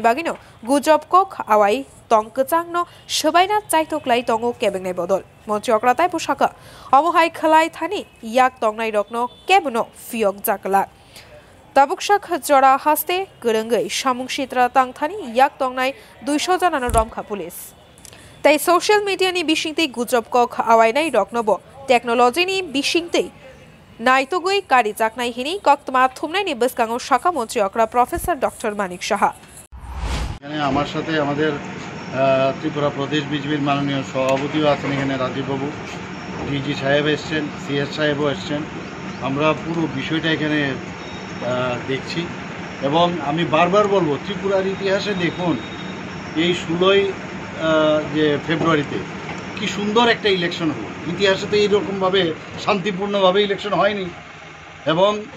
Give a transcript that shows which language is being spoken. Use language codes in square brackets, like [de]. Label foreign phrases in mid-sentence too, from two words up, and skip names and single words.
[trp] Bagino Gujob Kok Awai Tong Kachangno Shabaina Chaitok Tongo Kebengnai Bodol Mantri Okra Tai Pushaka Omohai Khalai Thani Yak Tongnai Rokno Kebuno Fiok Jakala Tabukshak Jora Haste Gurungai Shamung Shitra Tang Thani Yak Tongnai 200 Janano Romkha Police Tai [en] social media [trp] ni Bishingte Gujob Kok Awainai Roknobo Technology ni Bishingte Naitogui Kari Jaknai Hini Kok Tma Thumnai ni Biskango Shaka Mantri Okra Professor Dr Manik Saha [bn] আমার সাথে আমাদের ত্রিপুরা প্রদেশ বিজেপির মাননীয় সভাপতিও আছেন এখানে রাজীব বাবু ডিজি সাহেব এসেছেন সিএস সাহেবও এসেছেন আমরা পুরো বিষয়টা এখানে দেখছি এবং আমি বারবার বলবো ত্রিপুরার ইতিহাসে দেখুন এই 16ই যে ফেব্রুয়ারিতে কি সুন্দর একটা ইলেকশন হলো ইতিহাসে তো এইরকমভাবে শান্তিপূর্ণভাবে ইলেকশন হয়নি এবং